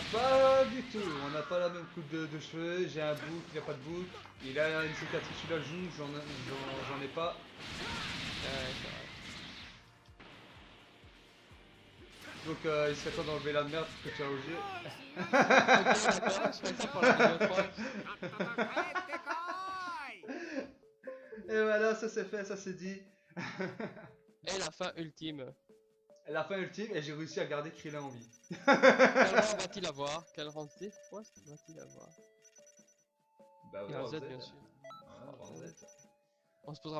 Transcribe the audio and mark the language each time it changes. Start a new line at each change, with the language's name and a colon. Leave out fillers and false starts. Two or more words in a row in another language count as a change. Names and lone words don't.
French: Pas du tout, on n'a pas la même coupe de cheveux, j'ai un bouc, il n'a pas de bouc, il a une cicatrice sur la joue, j'en ai pas. Ouais, c'est vrai. Donc il serait temps d'enlever la merde que tu as au jeu. Ok, d'accord, je fais ça pour la vidéo 3.
Japanese: とっとと帰ってこーい
French: Et voilà, ça c'est fait, ça c'est dit. Et la fin ultime. La fin ultime, et j'ai réussi à garder Krillin en vie. Quel rang va-t-il avoir? Quel rang C va-t-il avoir? Bah Il y a un Z bien sûr. On se posera